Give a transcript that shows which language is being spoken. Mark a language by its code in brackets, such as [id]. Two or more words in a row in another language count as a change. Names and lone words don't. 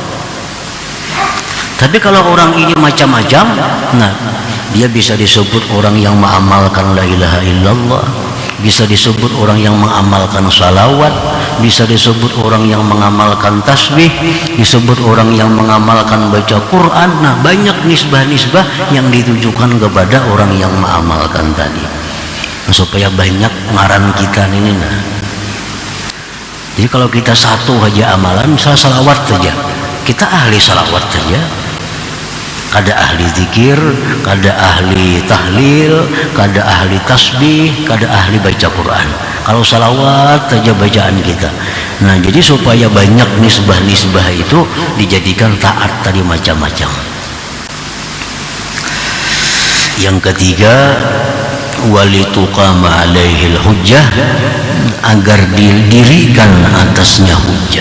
[bjn] Tapi kalau orang ini macam-macam, nah dia bisa disebut orang yang mengamalkan [ar] la ilaha illallah, [bjn] bisa disebut orang yang mengamalkan salawat, bisa disebut orang yang mengamalkan tasbih, disebut orang yang mengamalkan baca Quran. Nah, banyak nisbah-nisbah yang ditujukan kepada orang yang mengamalkan tadi. Nah, supaya banyak ngaran kita ini. Nah, jadi kalau kita satu aja amalan, misalnya salawat saja, kita ahli salawat saja, kada ahli zikir, kada ahli tahlil, kada ahli tasbih, kada ahli baca Quran. Kalau salawat saja bacaan kita. Nah, jadi supaya banyak nisbah-nisbah itu dijadikan taat tadi macam-macam. Yang ketiga, [ar] walituqama alaihil hujjah, [bjn] agar didirikan atasnya hujjah.